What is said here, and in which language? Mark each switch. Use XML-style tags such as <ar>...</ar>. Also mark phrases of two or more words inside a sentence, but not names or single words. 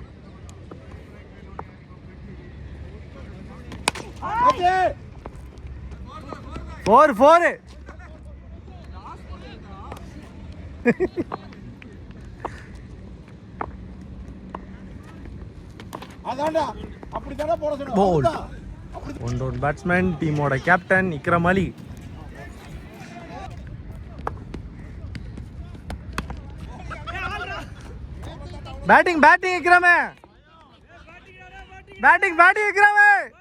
<en>four four</en> <ta>அதான்டா அப்படி தான போட சொன்னா. போல்</ta> <en>one down batsman</en> <ta>டீமோட கேப்டன் இக்ரம் அலி.</ta> <en>batting batting</en> <hi>इकराम है,</hi> <en>batting batting</en> <hi>इकराम है.</hi>